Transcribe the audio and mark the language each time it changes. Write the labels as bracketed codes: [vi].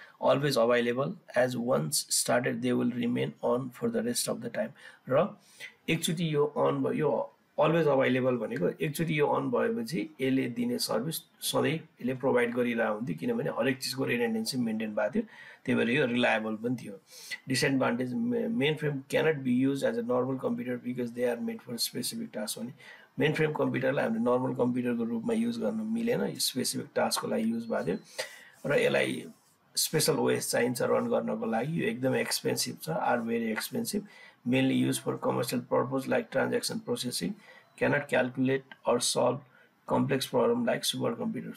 [en] Always available, as once started they will remain on for the rest of the time. [ne] र एकचोटि यो on भयो, यो always available भनेको एकचोटि यो अन भएपछि यसले दिने सर्भिस सधैँ यसले प्रोभाइड गरिरहेको हुन्थ्यो, किनभने हरेक चिजको रिडेन्डेन्सी मेन्टेन भएको थियो, त्यही भएर यो रिलायबल पनि थियो। [en] Disadvantage, mainframe cannot be use as a normal computer because they are made for specific task. [ne] भने मेन फ्रेम कम्प्युटरलाई हामीले नर्मल कम्प्युटरको रूपमा युज गर्न मिलेन, यो स्पेसिफिक टास्कको लागि युज भएको थियो र यसलाई स्पेसल ओएस चाहिन्छ रन गर्नको लागि। यो एकदमै एक्सपेन्सिभ छ, [en] Are very expensive, mainly use for commercial purpose like transaction processing, cannot calculate or solve complex problem like super computer.